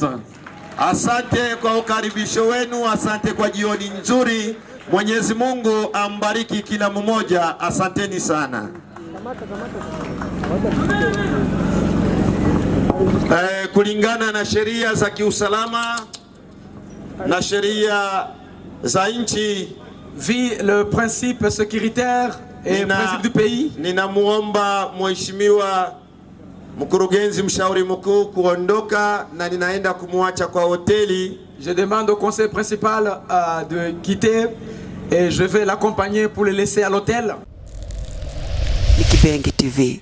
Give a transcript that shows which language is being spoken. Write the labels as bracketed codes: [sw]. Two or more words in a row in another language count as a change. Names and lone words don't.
[sw] Asante kwa ukaribisho wenu, asante kwa jioni nzuri. Mwenyezi Mungu ambariki kila mmoja. Asanteni sana. Kulingana na sheria za kiusalama na sheria za nchi, [fr] le principe sécuritaire et principe du pays. [sw] Ninamuomba mheshimiwa mkurugenzi mshauri mkuu kuondoka na ninaenda kumwacha kwa hoteli. [fr] Je demande au conseil principal de quitter et je vais l'accompagner pour le laisser à l'hôtel. [sw] Ni Kibenge TV.